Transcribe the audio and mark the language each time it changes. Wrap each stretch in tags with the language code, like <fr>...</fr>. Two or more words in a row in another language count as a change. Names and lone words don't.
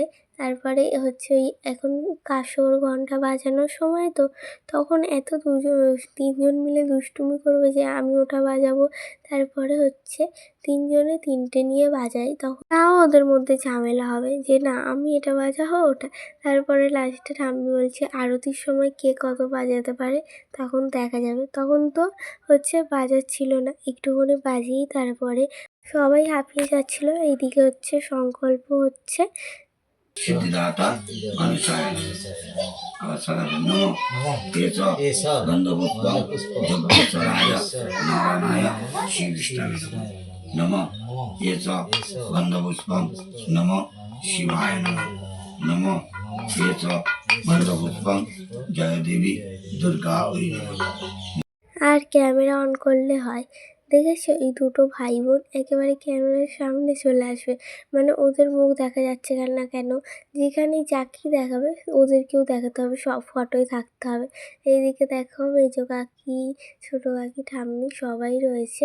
<bn>তারপরে হচ্ছে ওই এখন কাসর ঘন্টা বাজানোর সময় তো, তখন এত 3জন মিলে দুষ্টুমি করবে যে আমি ওটা বাজাবো, তারপরে হচ্ছে 3জনে 3টে নিয়ে বাজাই, তখন তাও ওদের মধ্যে ঝামেলা হবে যে না আমি এটা বাজাবো ওটা। তারপরে লাস্টে ঠাম্মি বলছে আরতির সময় কে কত বাজাতে পারে তখন দেখা যাবে। তখন তো হচ্ছে বাজাচ্ছিল না, একটুখানি বাজিয়েই তারপরে সবাই হাঁপিয়ে যাচ্ছিল। এইদিকে হচ্ছে সংকল্প হচ্ছে।</bn> <sa>सिद्धिदाता मनुष्याय नमो केश गन्धपुष्पं जगदीश्वराय नारायणाय श्रीविष्णवे नमो केश गन्धपुष्पं नमो शिवाय नमो केश गन्धपुष्पं जय देवी दुर्गा</sa> <bn>আর ক্যামেরা অন করলে হয়, দেখেছো এই দুটো ভাই বোন একেবারে ক্যামেরার সামনে চলে আসবে, মানে ওদের মুখ দেখা যাচ্ছে না কেন, যেখানেই যাকেই দেখাবে ওদেরকেও দেখাতে হবে, সব ফটোয় থাকতে হবে। এইদিকে দেখো মেজো কাকি, ছোটো কাকি, ঠাম্মি সবাই রয়েছে।</bn>